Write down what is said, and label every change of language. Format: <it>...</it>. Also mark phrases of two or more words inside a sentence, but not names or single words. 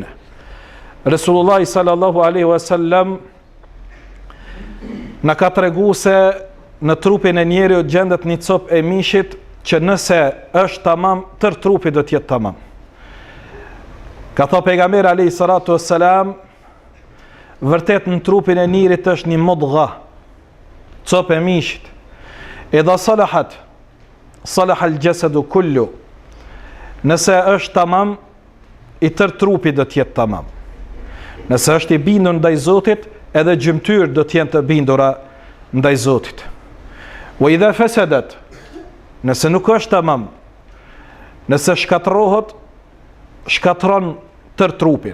<sq>Resulullah</sq> <ar>صلى الله عليه وسلم</ar> <sq>na ka tregu se në trupin e njeriut gjendet një copë e mishit që nëse është tamam, tër trupi do të jetë tamam. Ka thënë pejgamberi</sq> <ar>عليه الصلاة والسلام,</ar> <sq>vërtet në trupin e njerit është një mudgha, copë e mishit.</sq> <ar>إذا صلحت صلح الجسد كله.</ar> <sq>Nëse është tamam, i tër trupi do të jetë tamam. Nëse është i bindur ndaj Zotit, edhe gjymtyrët do të jenë të bindura ndaj Zotit.</sq> <ar>وإذا فسدت,</ar> <sq>nëse nuk është tamam, nëse shkatërrohet, shkatron tër trupin.</sq>